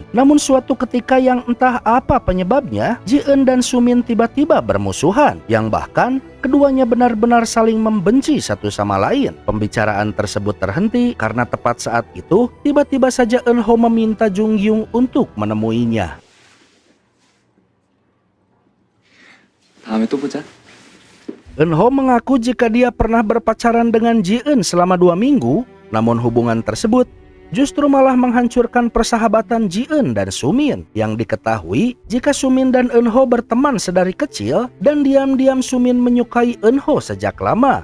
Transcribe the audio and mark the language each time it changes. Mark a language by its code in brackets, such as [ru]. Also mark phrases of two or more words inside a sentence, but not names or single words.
[id] Namun suatu ketika yang entah apa penyebabnya, Ji-eun dan Sumin tiba-tiba bermusuhan, yang bahkan keduanya benar-benar saling membenci satu sama lain. Pembicaraan tersebut terhenti karena tepat saat itu tiba-tiba saja Eun-ho meminta Jung-yung untuk menemuinya. [ko] 다음에 또 보자. [id] Eun-ho mengaku jika dia pernah berpacaran dengan Ji-eun selama 2 minggu, namun hubungan tersebut justru malah menghancurkan persahabatan Ji-eun dan Sumin. Yang diketahui jika Sumin dan Eun-ho berteman sedari kecil dan diam-diam Sumin menyukai Eun-ho sejak lama.